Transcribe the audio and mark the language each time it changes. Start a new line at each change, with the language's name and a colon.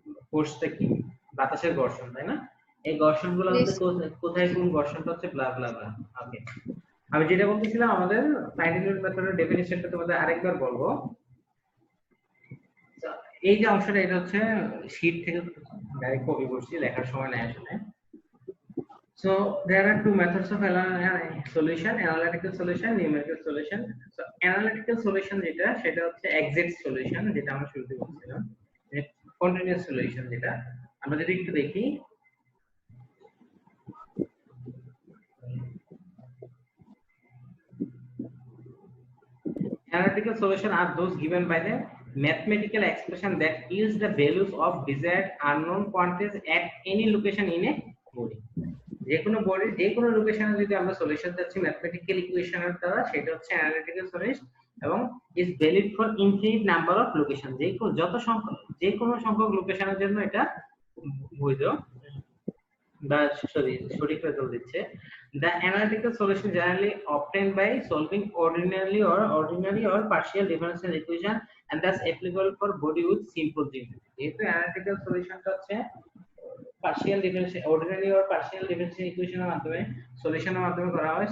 Bangla: ফোর্সটা কি, বাতাসের ঘর্ষণ, তাই না? এই ঘর্ষণগুলো হচ্ছে কোথায় কোন ঘর্ষণটা হচ্ছে ব্লা ব্লা ব্লা। ওকে, আমি যেটা বলতেছিলাম আমাদের ফাইনাইট এলিমেন্ট মেথডের ডেফিনিশনটা তোমাদের আরেকবার বলবো। এই যে অংশটা এটা হচ্ছে শীট থেকে ডাইরেক্ট কপি করছি, লেখার সময় নাই আসলে।
English: So there are two methods of solution: analytical solution, numerical solution.
Bangla: So analytical solution যেটা সেটা হচ্ছে exact solution, যেটা আমরা শুরুতে বলছিলাম, continuous solution যেটা আমরা যদি একটু দেখি।
English: Analytical solution are those given by the mathematical expression that yields the values of desired unknown quantities at any location in a body.
Bangla: যে কোনো বডি যে কোনো লোকেশনে যদি আমরা সলিউশন চাচ্ছি ম্যাথমেটিক্যাল ইকুয়েশনের দ্বারা, সেটা হচ্ছে অ্যানালিটিক্যাল সলিউশন এবং
English: Is valid for infinite number of location.
Bangla: যে কোনো সংখ্যক লোকেশনের জন্য এটা বৈধ বা সঠিক রেজাল্ট দিচ্ছে।
English: The analytical solution generally obtained by solving ordinary or partial differential equation and thus applicable for body with simple geometry.
Bangla: যেহেতু analytical solutionটা হচ্ছে partial differential, ordinary or partial differential ইকুয়েশনের মাধ্যমে সলিউশনের মাধ্যমে করা হয়।